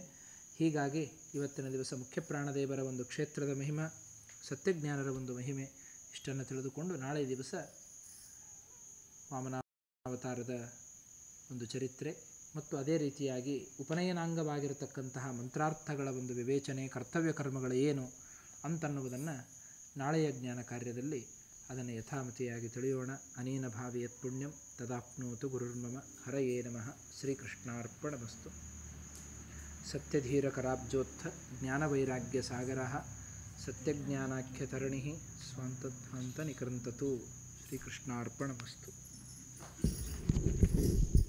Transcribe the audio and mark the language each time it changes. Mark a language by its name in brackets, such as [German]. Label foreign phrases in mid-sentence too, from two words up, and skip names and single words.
[Kannada] ಹೀಗಾಗಿ ಇವತ್ತಿನ ದಿವಸ ಮುಖ್ಯ ಪ್ರಾಣದೇವರ ಒಂದು ಕ್ಷೇತ್ರದ ಮಹಿಮೆ, ಸತ್ಯಜ್ಞಾನರ ಒಂದು ಮಹಿಮೆ ಇಷ್ಟನ್ನು ತಿಳಿದುಕೊಂಡು ನಾಳೆ ದಿವಸ ವಾಮನಾವತಾರದ ಒಂದು ಚರಿತ್ರೆ ಮತ್ತು ಅದೇ ರೀತಿಯಾಗಿ ಉಪನಯನಾಂಗವಾಗಿರತಕ್ಕಂತಹ ಮಂತ್ರಾರ್ಥಗಳ ಒಂದು ವಿವೇಚನೆ, ಕರ್ತವ್ಯ ಕರ್ಮಗಳು ಏನು ಅಂತನ್ನುವುದನ್ನು ನಾಳೆಯ ಜ್ಞಾನ ಕಾರ್ಯದಲ್ಲಿ ಅದನ್ನು ಯಥಾಮತಿಯಾಗಿ ತಿಳಿಯೋಣ. [Sanskrit] ಅನೇನ ಭಾವಿ ಯತ್ ಪುಣ್ಯಂ ತದಾಪ್ನೋತು ಗುರುರ್ಮಮ. ಹರಯೇ ನಮಃ. ಶ್ರೀಕೃಷ್ಣಾರ್ಪಣಮಸ್ತು. ಸತ್ಯಧೀರಕರಾಬ್ಜೋತ್ಥ ಜ್ಞಾನವೈರಾಗ್ಯಸಾಗರಃ ಸತ್ಯಜ್ಞಾನಾಖ್ಯತರಣಿ ಸ್ವಾಂತಧ್ವಾಂತ ನಿಕೃಂತತು. ಶ್ರೀಕೃಷ್ಣಾರ್ಪಣಮಸ್ತು.